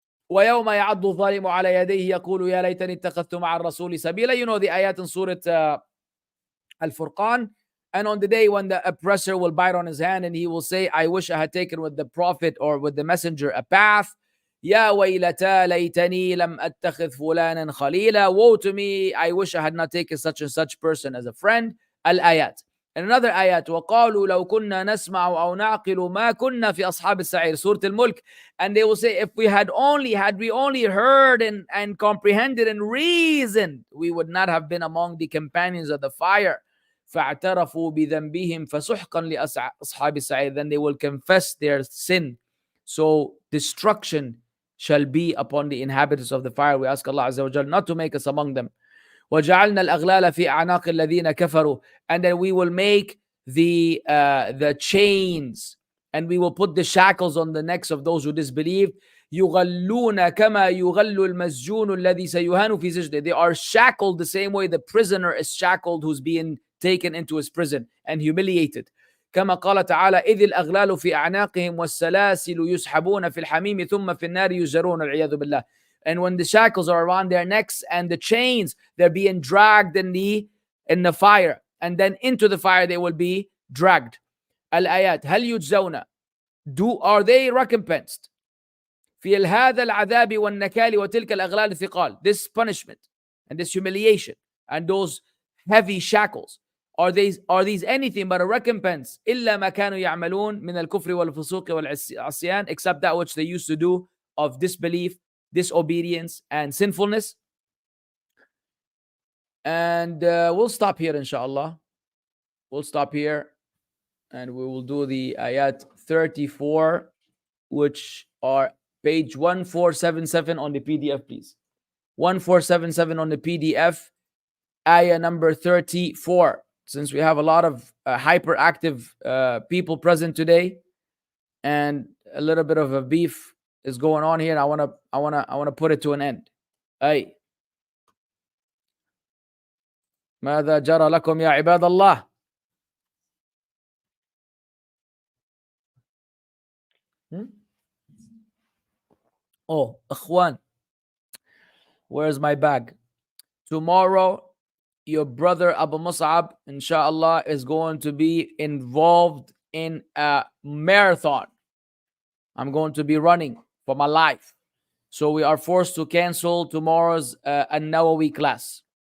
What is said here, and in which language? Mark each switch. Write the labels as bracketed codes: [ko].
[ar] ويوم يعض الظالم على يديه يقول يا ليتني اتخذت مع الرسول سبيلا. [en] You know the ayat in Surah Al-Furqan. And on the day when the oppressor will bite on his hand and he will say, I wish I had taken with the prophet or with the messenger a path. [ar] يا ويلتا ليتني لم أتخذ فلانا خليلا. [en] Woe to me, I wish I had not taken such and such person as a friend. Al-Ayat. And another ayat, [ar] وَقَالُوا لَوْ كُنَّا نَسْمَعُ أَوْ نَعْقِلُ مَا كُنَّا فِي أَصْحَابِ السَّعِيرِ. [en] Surah Al-Mulk. And they will say, if we had we only heard and comprehended and reasoned, we would not have been among the companions of the fire. [ar] فَاعْتَرَفُوا بِذَنْبِهِمْ فَسُحْقًا لِأَصْحَابِ السَّعِيرِ. [en] Then they will confess their sin. So destruction shall be upon the inhabitants of the fire. We ask Allah Azza wa Jal not to make us among them. [ar] وَجَعَلْنَا الْأَغْلَالَ فِي أَعْنَاقِ الَّذِينَ كَفَرُوا. [en] And then we will make the chains, and we will put the shackles on the necks of those who disbelieved. [ar] يُغَلُّونَ كَمَا يُغَلُّ الْمَسْجُونُ الَّذِي سَيُهَانُ فِي سِجْنِهِ. [en] They are shackled the same way the prisoner is shackled who's being taken into his prison and humiliated. [ar] كما قال تعالى إذ الأغلال في أعناقهم والسلاسل يسحبون في الحميم ثم في النار يجرون العياذ بالله. [en] And when the shackles are around their necks and the chains, they're being dragged in the fire, and then into the fire they will be dragged. Al-Ayat. [ar] هل يجزون? [en] Are they recompensed? [ar] في هذا العذاب والنكال وتلك الأغلال الثقال. [en] This punishment and this humiliation and those heavy shackles, are these anything but a recompense? [ar] إلا ما كانوا يعملون من الكفر والفسوق والعصيان, [en] except that which they used to do of disbelief, disobedience, and sinfulness. And we'll stop here, inshallah. We'll stop here and we will do the ayat 34, which are page 1477 on the PDF, please. 1477 on the PDF, ayah number 34. Since we have a lot of hyperactive people present today, and a little bit of a beef is going on here, I wanna put it to an end. Ay. [ar] ماذا جرى لكم يا عباد الله؟ [en] Oh, Ikhwan, where's my bag? Tomorrow, your brother Abu Mussab, inshallah, is going to be involved in a marathon. I'm going to be running for my life. So we are forced to cancel tomorrow's An-Nawawi class.